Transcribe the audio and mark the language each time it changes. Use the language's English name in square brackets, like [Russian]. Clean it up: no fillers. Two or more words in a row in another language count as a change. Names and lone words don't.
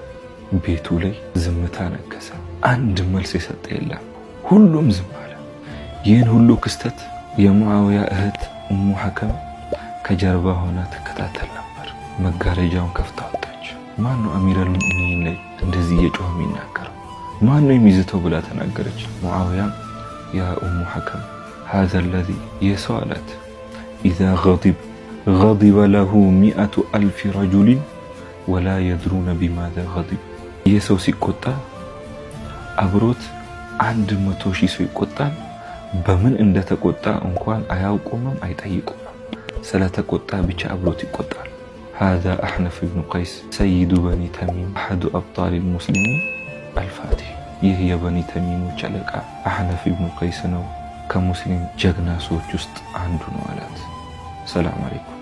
[Amharic] ቤቱ ላይ ዝምታ ነገሰ። አንድ መልስ የሰጠ የለም። ሁሉም ዝም አለ። ይህን ሁሉ ክስተት የሙዓዊያ እህት ኡሙ ሐከም ከጀርባ ሆና ትከታተል ነበር። መጋረጃውን ከፍታ ወጣች። ማን ነው [Arabic] أمير المؤمنين [Amharic] ላይ እንደዚህ እየጮኸ የሚናገረው? ማን ነው የሚዝተው ብላ ተናገረች። ሙዓዊያም ያ ኡሙ ሐከም [Arabic] هذا الذي يسألت إذا غضب له 100,000 رجل ولا يدرون بماذا غضب يسو [Amharic] ሲቆጣ አብሮት 100,000 ሰው ይቆጣል። በምን እንደተቆጣ እንኳን አያውቁምም አይጠይቁምም። ስለተቆጣ ብቻ አብሮት ይቆጣል። [Arabic] هذا أحنف بن قيس سيد بني تميم أحد أبطال المسلمين الفاتح [Amharic] ይህ የበኒ ተሚሞች አለቃ አህነፍ ኢብኑ ቀይስ ነው። ከሙስሊም ጀግና ሰዎች ውስጥ አንዱ ነው አላት። [Arabic] سلام عليكم።